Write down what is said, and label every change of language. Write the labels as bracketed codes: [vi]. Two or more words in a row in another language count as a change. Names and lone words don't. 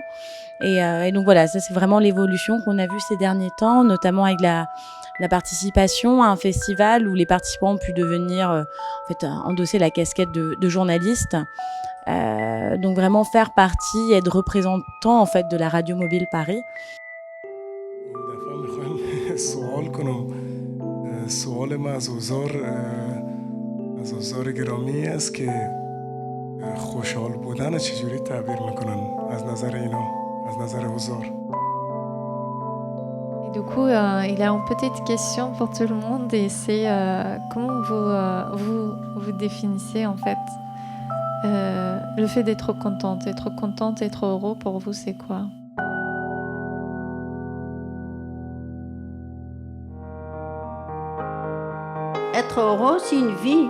[fr] Et donc voilà, ça c'est vraiment l'évolution qu'on a vue ces derniers temps, notamment avec la participation à un festival où les participants ont pu devenir, endosser la casquette de journaliste. Donc vraiment faire partie, être représentant en fait de la Radio Mobile Paris. [fa] سوال ما از حضار گرامی است که خوشحال بودن چجوری تعبیر میکنن از نظر اینا از نظر حضار. [fr] Et du coup, il a une petite question pour tout le monde et c'est comment vous définissez en fait le fait d'être contente, être heureux pour vous c'est quoi? Être heureux, c'est une vie.